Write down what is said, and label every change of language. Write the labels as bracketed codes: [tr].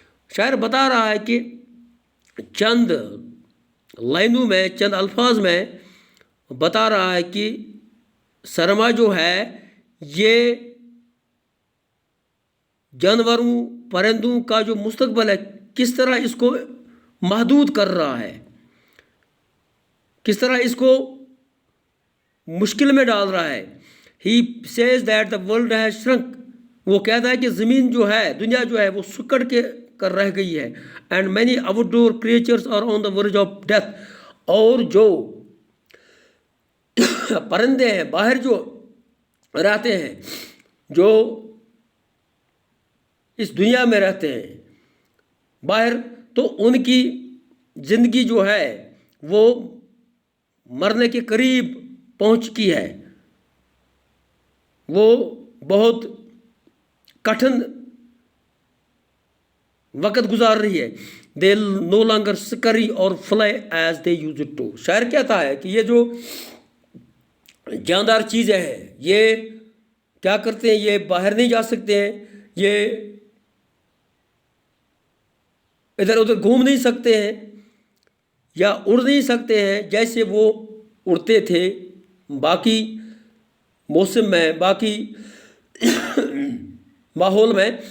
[ur] شاعر بتا رہا ہے کہ چند لائنوں میں، چند الفاظ میں بتا رہا ہے کہ سرما جو ہے یہ جانوروں، پرندوں کا جو مستقبل ہے کس طرح اس کو محدود کر رہا ہے، کس طرح اس کو مشکل میں ڈال رہا ہے. [en] He says that the world has shrunk. [ur] وہ کہتا ہے کہ زمین جو ہے، دنیا جو ہے وہ سکڑ کے کر رہ گئی ہے. [en] And many outdoor creatures are on the verge of death. [ur] اور جو پرندے ہیں باہر جو رہتے ہیں، جو اس دنیا میں رہتے ہیں باہر، تو ان کی زندگی جو ہے وہ مرنے کے قریب پہنچ چکی ہے. وہ بہت کٹھن وقت گزار رہی ہے. [en] They no longer scurry or fly as they used to. [ur] شاعر کہتا ہے کہ یہ جو جاندار چیزیں ہیں یہ کیا کرتے ہیں، یہ باہر نہیں جا سکتے ہیں، یہ ادھر ادھر گھوم نہیں سکتے ہیں یا اڑ نہیں سکتے ہیں جیسے وہ اڑتے تھے باقی موسم میں، باقی ماحول میں.